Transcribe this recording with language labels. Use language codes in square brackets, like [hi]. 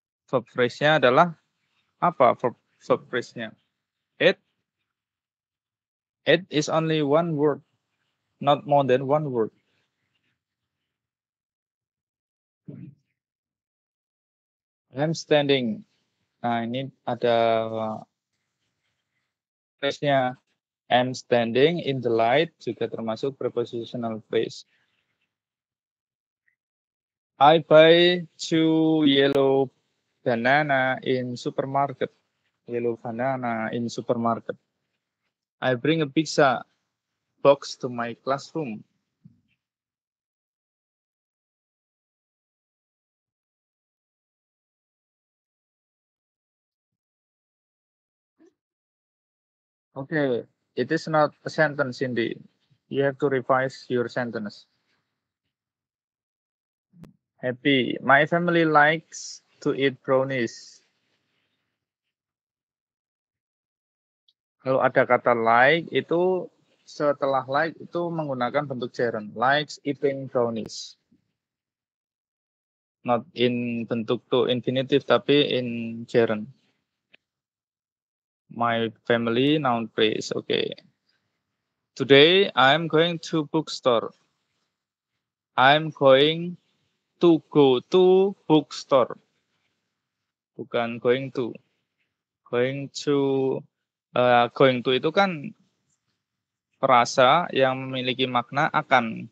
[id] Verb phrase-nya adalah apa? Verb phrase-nya. [en] Ate is only one word, not more than one word. I'm standing. [id] Nah, ini ada phrase-nya. [en] I'm standing in the light [id] juga termasuk [en] prepositional phrase. I buy 2 yellow banana in supermarket. Yellow banana in supermarket. I bring a pizza box to my classroom. Okay, it is not a sentence indeed. You have to revise your sentence. Happy. My family likes to eat brownies. [id] Kalau ada kata like, itu setelah like itu menggunakan bentuk gerund. [en] Likes eating brownies. Not in [id] bentuk [en] to infinitive, [id] tapi [en] in gerund. My family, noun phrase. Okay. Today, I'm going to bookstore. I'm going to go to bookstore. [id] Bukan going to. Going to itu kan frasa yang memiliki makna akan.